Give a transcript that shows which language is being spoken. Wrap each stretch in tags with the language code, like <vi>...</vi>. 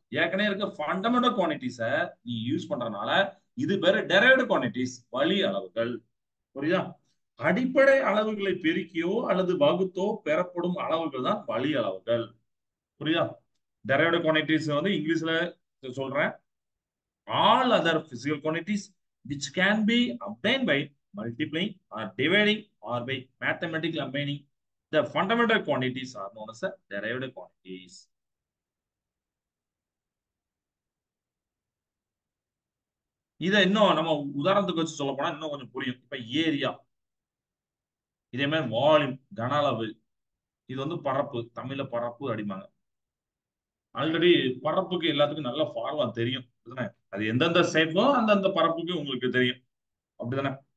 <ta>ஏற்கனவே இருக்க ஃபண்டமெண்டல் குவான்டிட்டிஸ நீ யூஸ் பண்றதுனால இது பேரு டெரைவ்டு குவான்டிட்டிஸ், வழி அளவுகள். புரியுதா? அடிப்படை அளவுகளை பெருக்கியோ அல்லது வகுத்தோ பெறப்படும் அளவுகள் தான் வழி அளவுகள். புரியுதா? டெரைவ்டு குவான்டிட்டிஸ் வந்து இங்கிலீஷ்ல சொல்றேன்.</ta> <en>All other physical quantities which can be obtained by multiplying or dividing or by mathematically combining the fundamental quantities are known as the derived quantities.</en> <ta>இதை இன்னும் நம்ம உதாரணத்துக்கு வச்சு சொல்ல போனா இன்னும் கொஞ்சம் புரியும். இப்ப ஏரியா, இதே மாதிரி வால்யூம் கன அளவு, இது வந்து பரப்பு, தமிழ்ல பரப்பு அப்படிம்பாங்க. ஆல்ரெடி பரப்புக்கு எல்லாத்துக்கும் நல்ல ஃபார்முலா தெரியும் அப்படிதானே? அது எந்தெந்த ஷேப்போ அந்தந்த பரப்புக்கு உங்களுக்கு தெரியும் அப்படிதானே?</ta>